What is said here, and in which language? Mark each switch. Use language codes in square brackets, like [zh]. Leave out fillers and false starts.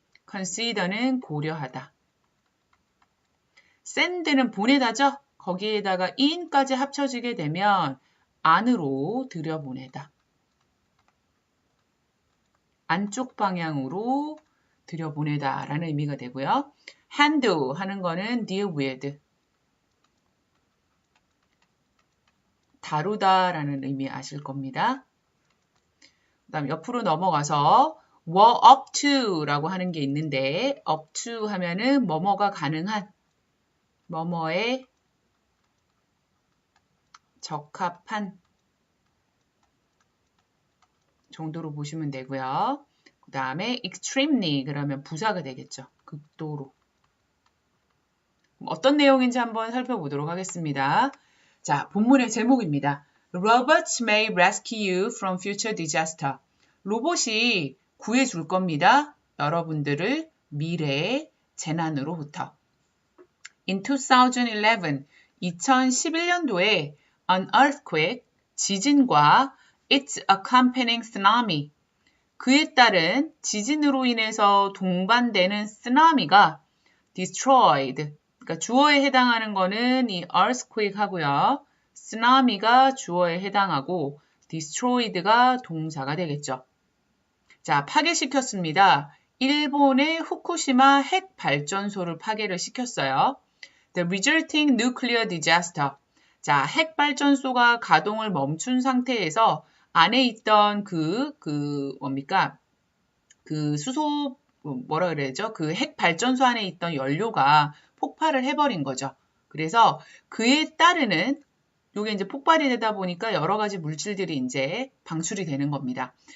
[ko] consider는 고려하다. send는 보내다죠. 거기에다가 in까지 합쳐지게 되면 안으로 들여보내다. 안쪽 방향으로 들여보내다 라는 의미가 되고요. handle 하는 거는 deal with. 다루다 라는 의미 아실 겁니다. 그 다음 옆으로 넘어가서 were up to 라고 하는 게 있는데 up to 하면은 뭐뭐가 가능한 뭐뭐에 적합한 정도로 보시면 되고요. 그 다음에 extremely 그러면 부사가 되겠죠. 극도로. 어떤 내용인지 한번 살펴보도록 하겠습니다. 자, 본문의 제목입니다. [en] Robots may rescue you from future disaster. [ko] 로봇이 구해줄 겁니다. 여러분들을 미래의 재난으로부터. [en] In 2011, [ko] 2011년도에 [en] an earthquake, [ko] 지진과 [en] its accompanying tsunami, [ko] 그에 따른 지진으로 인해서 동반되는 쓰나미가 destroyed, 그러니까 주어에 해당하는 거는 이 earthquake 하고요. 쓰나미가 주어에 해당하고 destroyed가 동사가 되겠죠. 자, 파괴시켰습니다. 일본의 후쿠시마 핵 발전소를 파괴를 시켰어요. [en] The resulting nuclear disaster. [ko] 자, 핵 발전소가 가동을 멈춘 상태에서 안에 있던 뭡니까? 그 수소, 뭐라 그래야죠? 그 핵 발전소 안에 있던 연료가 폭발을 해버린 거죠. 그래서 그에 따르는, 요게 이제 폭발이 되다 보니까 여러 가지 물질들이 이제 방출이 되는 겁니다.